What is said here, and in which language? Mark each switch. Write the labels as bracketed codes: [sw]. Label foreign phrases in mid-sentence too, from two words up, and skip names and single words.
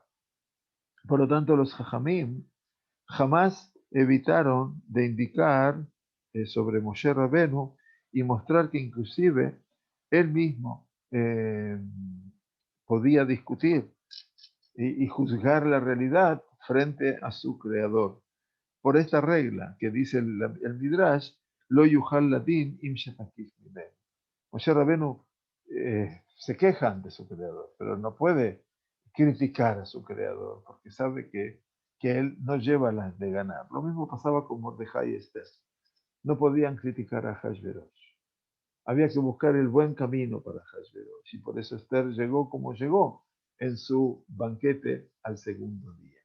[es] Por lo tanto, los Jajamim jamás evitaron de indicar sobre Moshe Rabenu y mostrar que inclusive él mismo podía discutir y juzgar la realidad frente a su creador. Por esta regla que dice el Midrash, [he] לא יוכל לדון עם שתקיף ממנו. [es] Moshe Rabenu se queja ante su creador, pero no puede criticar a su creador, porque sabe que él no lleva las de ganar. Lo mismo pasaba con Mordejai y Esther. No podían criticar a Hashverosh. Había que buscar el buen camino para Hashverosh, y por eso Esther llegó como llegó en su banquete al segundo día.